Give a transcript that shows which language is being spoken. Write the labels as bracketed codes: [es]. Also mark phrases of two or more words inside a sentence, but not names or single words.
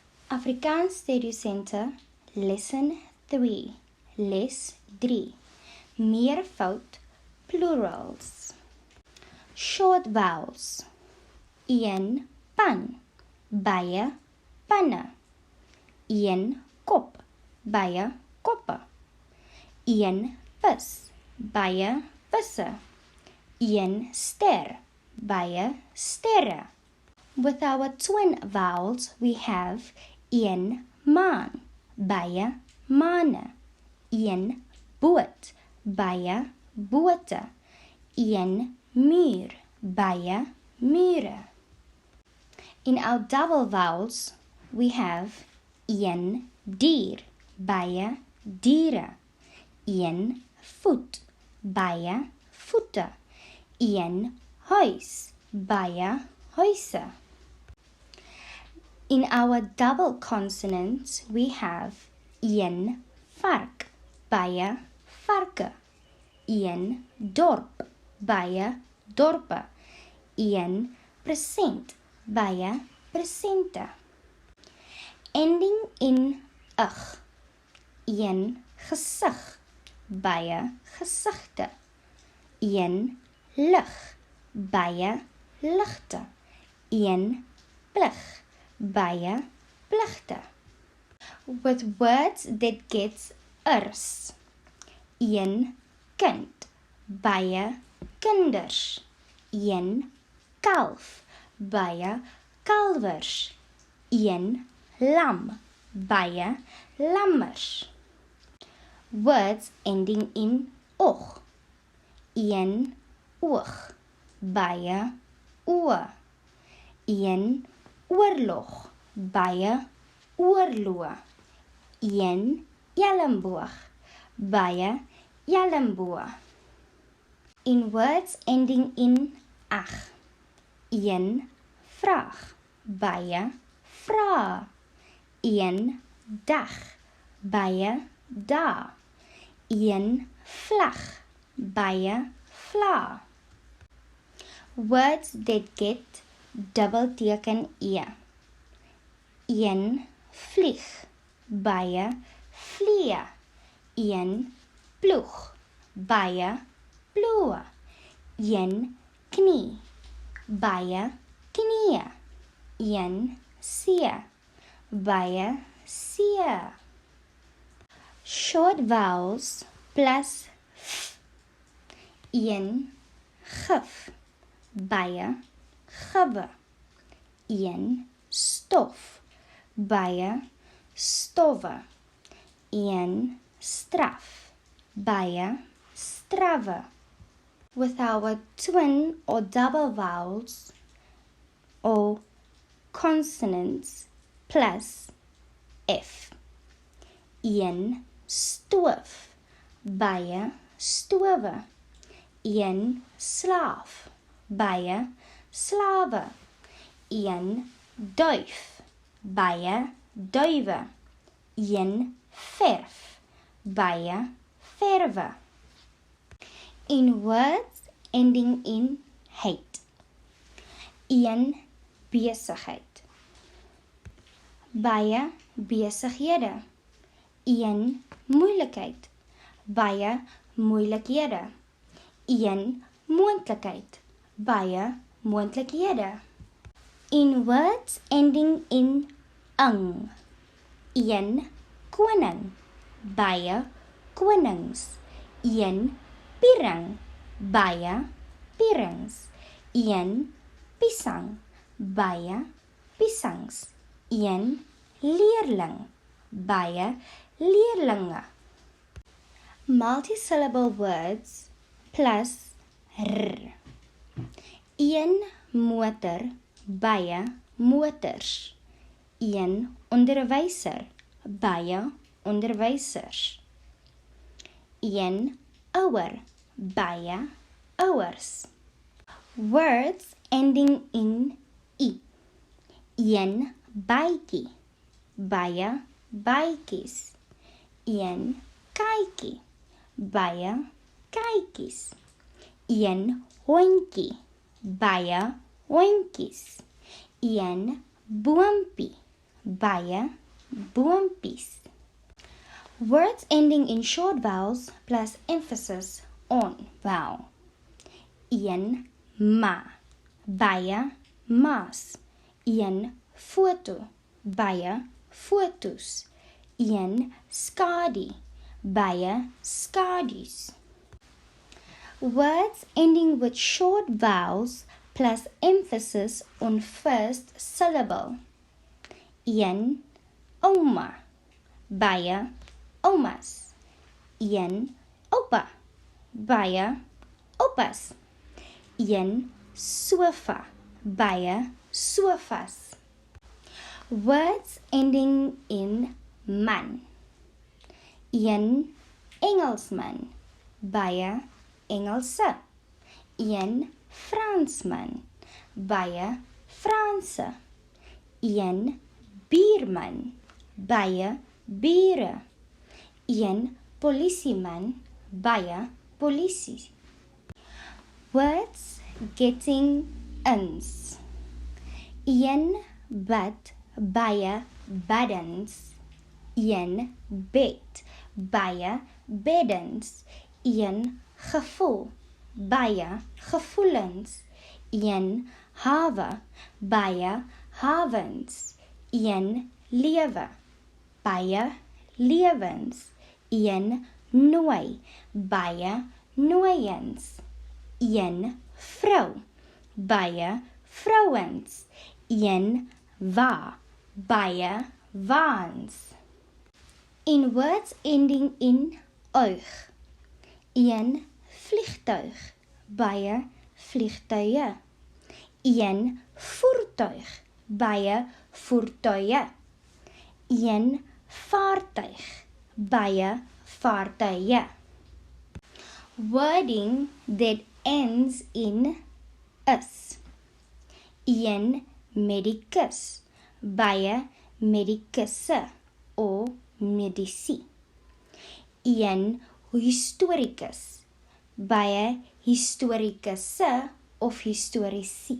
[af] Afrikaans Steducentre Lesson 3 Les 3 Meervoud [en] Plurals Short vowels [af] 1 pan baie panne 1 kop baie koppe 1 vis baie visse 1 ster baie sterre. [en] With our twin vowels, we have [af] 1 maan, baie maane, 1 boot, baie bote, 1 muur, baie mure. [en] In our double vowels, we have [af] 1 dier, baie diere, 1 voet, baie voete, 1 huis, baie huise. [en] In our double consonants, we have [af] 1 vark, baie varke, 1 dorp, baie dorpe, 1 present, baie presente. [en] Ending in [af] ig, 1 gesig, baie gesigte, 1 lig, baie ligte, 1 plig, baie pligte. [en] With words that get ers, 1 kind, [af] baie kinders, 1 kalf, baie kalvers, 1 lam, baie lammers. [en] Words ending in [af] og, 1 oog, baie oë, 1 oorlog, baie oorloë, 1 elleboog, baie elleboë. [en] In words ending in [af] ag, 1 vraag, baie vrae, 1 dag, baie dae, 1 vlag, baie vlae. [en] Words that get double [af] teken e, 1 vlieg, baie vliee, 1 ploeg, baie ploe, 1 knie, baie knieë, 1 see, baie see. [en] Short vowels plus f, [af] 1 gif, baie gibbe, 1 stof, baie stowwe, 1 straf, baie strawwe. [en] With our twin or double vowels or consonants plus f, [af] 1 stoof, baie stowe, 1 slaaf, baie slawe, 1 duif, baie duiwe, 1 verf, baie verwe. [en] In words ending in [af] heid, 1 besigheid, baie besighede, 1 moeilikheid, baie moeilikhede, 1 moontlikheid, baie moontlikhede. [en] In words ending in [af] ang, 1 koning, baie konings, 1 piering, baie pierings, 1 piesang, baie piesangs, 1 leerling, baie leerlinge. [en] Multisyllable words plus r, [af] 1 motor, baie motors, 1 onderwyser, baie onderwysers, 1 ouer, baie ouers. [en] Words ending in [af] i, 1 bytjie, baie bytjies, 1 kykie, baie kykies, 1 hondjie, baie hondjies, 1 boompie, baie, boompies. [en] Words ending in short vowels plus emphasis on vowel. [af] 1 ma, baie, maas. 1 foto, baie, fotos. 1 skadu, baie, skadu's. [en] Words ending with short vowels plus emphasis on first syllable. [af] 1 ouma, baie, oumas. 1 oupa, baie, oupas. 1 sofa, baie, sofas. [en] Words ending in man. [af] 1 Engelsman, baie, Engelse. 1 Fransman, baie, Franse. 1 buurman, baie, bure. 1 polisieman, baie, polisie. [en] Words getting ins. [af] 1 bad, baie, baddens. 1 bed, baie, beddens. 1 gevoel, baie, gevoelens. 1 hawe, baie, havens. 1 lewe, baie, lewens. 1 nooi, baie, nooiens. 1 vrou, baie, vrouwens. 1 wa, baie, waans. [en] In words ending in oog. [af] 1 vliegtuig, baie, vliegtuie. 1 voertuig, baie, voertuie. 1 vaartuig, baie, vaartuie. [en] Wording that ends in is. [af] 1 medicus, baie, medicusse of medici. 1 historicus, baie, historicusse of historici.